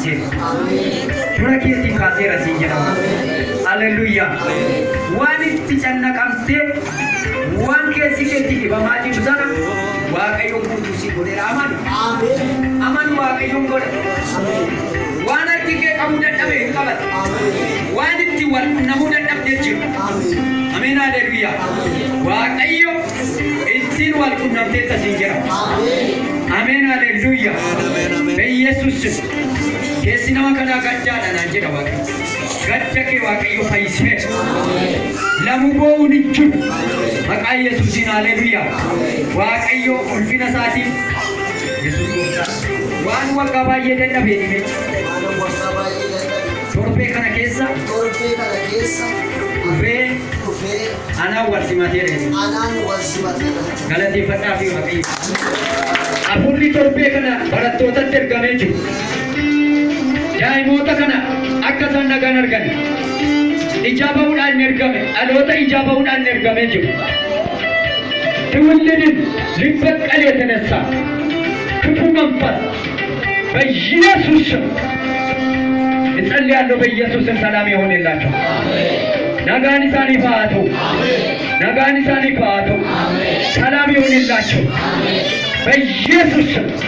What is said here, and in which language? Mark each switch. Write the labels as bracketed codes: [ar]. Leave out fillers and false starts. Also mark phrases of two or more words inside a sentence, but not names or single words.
[om] kaaseera siin jedhama haleluuyaa waan itti cannaqamtee waan keessi keetti dhibamaa jiru sana waaqayyoon guutuu si godheera amanu waaqayyoon godhe waan harki kee qabuu dadhabe hin qabate waan itti wal namuu dadhabdee jiru ameen haleluuyaa waaqayyo ittiin wal qunnamteetta siin jedhama ameen haleluuyaa [am] በኢየሱስ ስም [om] keessi nama kanaa gaddaadha naan jedha waaqayyo gadda kee waaqayyo fayyisee lamu bo'uun hin jiru maqaa yesuusiin haleluuyaa waaqayyo ulfina isaatiin yesuus gooftaa waan waggaa baay'ee dadhabee dhime torbee kana keessa dhufee anaan wal simateera galateeffadhaa fi waaqayyo hafuurri torbee kana barattootatti ergamee jiru daa'imoota kana akka isaan nagaan argan ijaabamuudhaan ergame dhaloota ijaabamuudhaan ergamee jiru [am] ትውልድን ሊበቀል የተነሳ ክፉ መንፈስ በኢየሱስ ስም እጸልያለሁ በኢየሱስ ሰላም ይሆንላችሁ ነጋኒሳን ይፋቱ ሰላም ይሆንላችሁ በኢየሱስ ስም